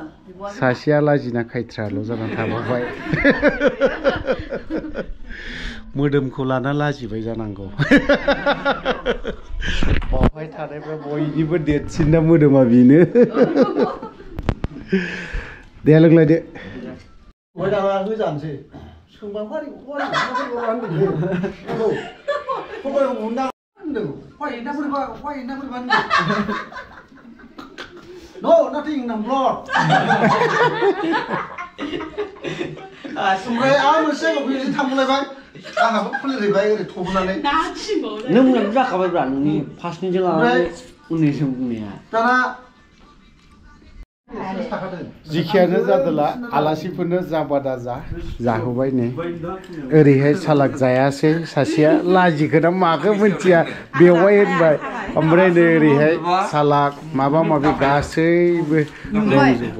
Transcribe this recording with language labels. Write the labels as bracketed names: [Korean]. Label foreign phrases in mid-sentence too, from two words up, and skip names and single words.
[Bodo] सासेया लाजिना खायथ्राल' जानानै थाबावबाय मोदोमखौ लाना लाजिबाय जानांगौ बावहाय थानायफ्रा बयनिबो देरसिनना मोदोमा बेनो दे लोंलायदो जानोसै सोंबा फारि फंबाय उन्दा होनदों फायना बोरैबा [English] No, nothing, no blood. [Bodo] ओमफ्राय आं मोनसे बिदि थांलायबाय आंहाबो खुलिबाय ओरै थबनानै नों बुंनानै जाखाबायब्रा नोंनि फार्स्टनिजों लानानै उननिजों बुंनाया दाना जिखियानो जादोला आलासिफोरनो जाबादा जाहोबाय नै ओरैहाय सालाक जायासै सासेया लाजिखोना माखो मिथिया बेवाय होनबाय ओमफ्राय नै ओरैहाय सालाक माबा माबि गासैबो दंजोबो